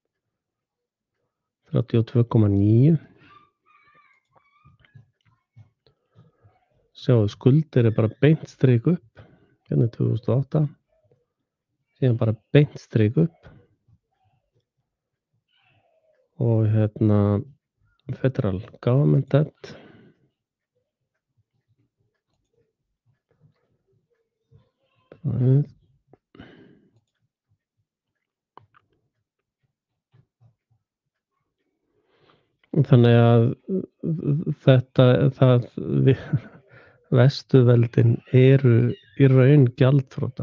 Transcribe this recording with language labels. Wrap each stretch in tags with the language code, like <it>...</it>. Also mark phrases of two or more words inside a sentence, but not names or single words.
<is>32,9. Sjáum skuldir bara beint strik upp. Hérna 2008. Síðan bara beint strik upp. Og hérna</is> <en>federal government debt.</en> <is>Þannig að Vesturveldin eru í raun gjaldþrota.</is>